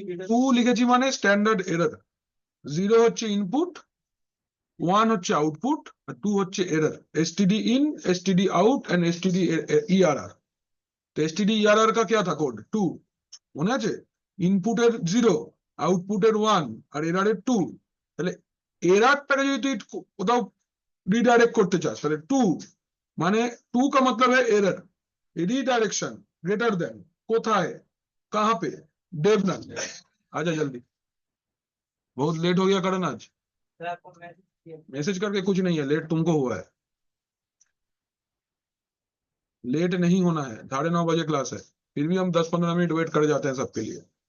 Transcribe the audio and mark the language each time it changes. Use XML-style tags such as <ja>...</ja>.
<bn>Two লিখেছি মানে standard error. 0 হচ্ছে ইনপুট, 1 হচ্ছে আউটপুট, আর 2 হচ্ছে error. STD in, STD out and STD ERR।</bn> <hi>তো STD ERR का क्या था कोड, 2</hi> <bn>মনে আছে? ইনপুটের 0, আউটপুটের 1 আর এররের 2। তাহলে এররটাকে যদি তুই কোথাও রিডাইরেক্ট করতে চাস, তাহলে 2 মানে</bn> <hi>2 का मतलब है एरर।</hi> <bn>রিডাইরেকশন গ্রেটার দেন কোথায়,</bn> <hi>कहां पे,</hi> <bn>डेवनल।</bn> <hi>आजा जल्दी, बहुत लेट हो गया करण आज। मैसेज करके कुछ नहीं है, लेट तुमको हुआ है। लेट नहीं होना है, 9:30 बजे क्लास है, फिर भी हम 10-15 मिनट वेट कर जाते हैं सबके लिए।</hi>